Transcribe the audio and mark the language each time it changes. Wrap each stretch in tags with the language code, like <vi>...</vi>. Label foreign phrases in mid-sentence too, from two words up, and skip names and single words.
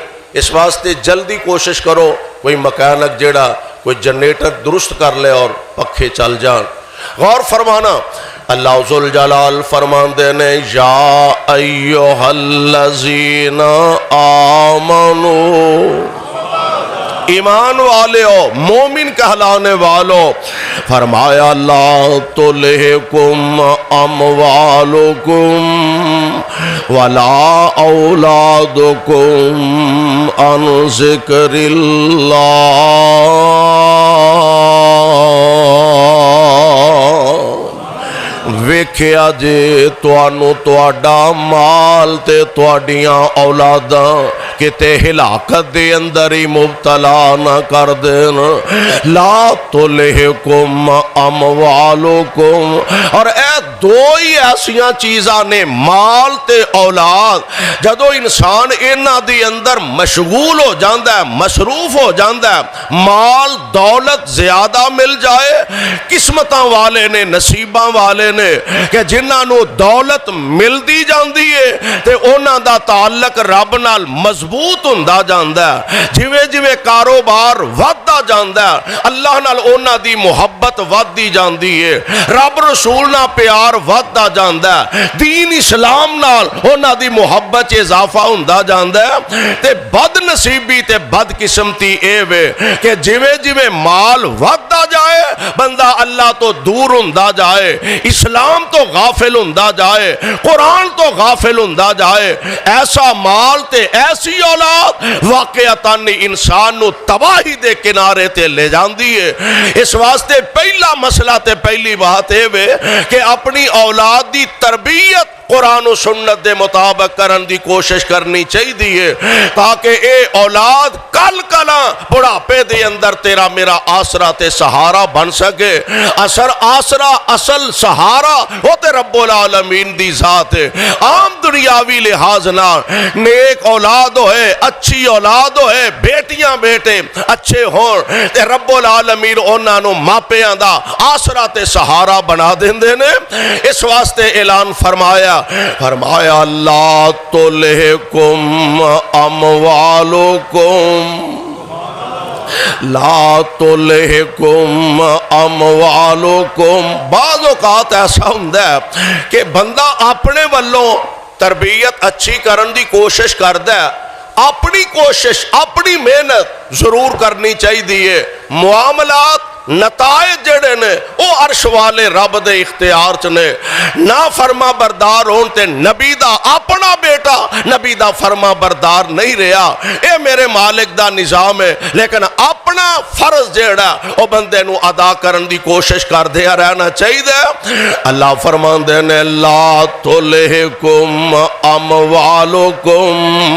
<pa>اس واسطے جلدی کوشش کرو کوئی مکینک جیڑا کوئی جنریٹر درست کر لے اور پکھے چل جان۔ غور فرمانا، اللہ ذوالجلال فرمان دینے</pa> <ar>یا ایوہ الذین آمنو،</ar> <pa>ایمان والے ہو، مومن کہلانے والو، فرمایا</pa> <ar>لا تلہکم اموالکم ولا اولادکم عن ذکر اللہ،</ar> <pa>ویکھیا جے توانو تواڈا مال تے تواڈیاں اولاداں کتے ہلاکت دے اندر ہی مبتلا نہ کر دین۔</pa> <ar>لا تلہکم اموالکم،</ar> <pa>اور اے دو ہی ایسیاں چیزاں نے مال تے اولاد، جدو انسان انہاں دی اندر مشغول ہو جاندہ ہے، مصروف ہو جاندہ ہے، مال دولت زیادہ مل جائے، قسمتاں والے نے، نصیباں والے نے کہ جنہاں نو دولت مل دی جاندی ہے تے انہاں دا تعلق رب نال مضبوط ہوندا جاندا ہے، جویں جویں کاروبار وددا جاندا ہے اللہ نال انہاں دی محبت ودی جاندی ہے، رب رسول نال پیار وددا جاندا ہے، دین اسلام نال انہاں دی محبت اضافہ ہوندا جاندا ہے۔ تے بد نصیبی تے بد قسمتی اے وے کہ جویں جویں مال وددا جائے بندہ اللہ تو دور ہوندا جائے، اسلام تو غافل ہوندا جائے، قرآن تو غافل ہوندا جائے، ایسا مال تے ایسی اچھی اولاد واقعتاً انسان نو تباہی دے کنارے تے لے جاندی ہے. اس واسطے پہلا مسئلہ تے پہلی بات ہے کہ اپنی اولاد دی تربیت قرآن و سنت دے مطابق کرن دی کوشش کرنی چاہیے تاکہ اے اولاد کل کلا بڑھاپے دے اندر تیرا میرا آسرا تے سہارا بن سکے. اثر آسرا اصل سہارا وہ تے</pa> <ar>رب العالمین</ar> <pa>دی ذات ہے. عام دنیاوی لحاظ نہ نیک اولاد ہوئے, اچھی اولاد ہوئے, بیٹیاں بیٹے اچھے ہون تے</pa> <ar>رب العالمین</ar> <pa>انہاں نو ماپیاں دا آسرا تے سہارا بنا دیندے نے. اس واسطے اعلان فرمایا</pa> <ar>لا تلہکم اموالکم لا تلہکم اموالکم.</ar> <ur>بعض اوقات ایسا ہوتا ہے کہ بندہ اپنے والوں تربیت اچھی</ur> <pa>کرن دی</pa> <ur>کوشش کرتا ہے, اپنی کوشش اپنی محنت ضرور کرنی چاہیے.</ur> <pa>معاملات نتائج جڑے نے او عرش والے رب دے اختیار چ نے. نا فرما بردار ہون تے نبی دا اپنا بیٹا نبی دا فرما بردار نہیں رہا, اے میرے مالک دا نظام ہے. لیکن اپنا فرض جڑا او بندے نو ادا کرن دی کوشش کر دیا رہنا چاہیے. اللہ فرماندے نے</pa> <ar>لا تلہکم اموالکم.</ar>